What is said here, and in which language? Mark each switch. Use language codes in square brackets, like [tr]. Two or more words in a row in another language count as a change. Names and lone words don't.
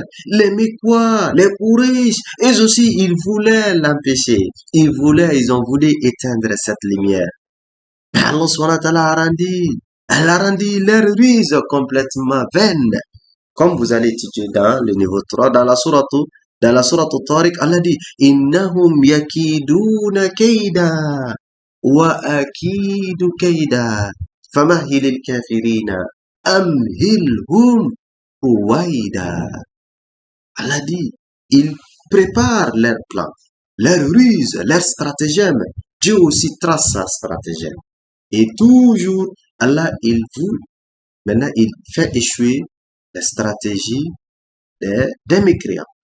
[fr] Les Mécois, les Quraysh, eux aussi, ils voulaient l'empêcher. Ils ont voulu éteindre cette lumière. Mais Allah [ar] سبحانه وتعالى [fr] elle a rendu leur ruse complètement vaine. Comme vous allez étudier dans le niveau 3, dans la sourate Tariq, Allah dit [ar] إنهم يكيدون كيدا وأكيد كيدا فمهل الكافرين أمهلهم رويدا. [fr] Allah dit ils préparent leur plan, leur ruse, leur stratagème. Dieu aussi trace sa stratagème. Et toujours, Allah, maintenant, il fait échouer la stratégie des mécréants.